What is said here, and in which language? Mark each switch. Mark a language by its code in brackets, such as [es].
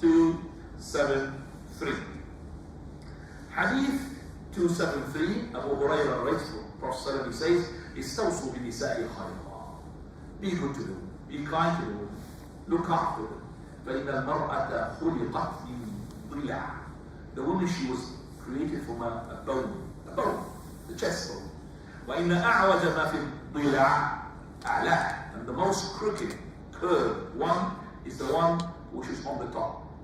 [en] 273. Hadith 273, Abu Hurairah writes, Prophet says, [ar] استوصوا بالنساء خيرا. [en] Be good to them, be kind to them, look after them. [ar] فإن المرأة خلقت من ضلع. [en] The woman, she was created from a bone, the chest bone. [ar] وإن أعوج ما في الضلع أعلاه. [en] And the most crooked, curved one is the one which is on the top.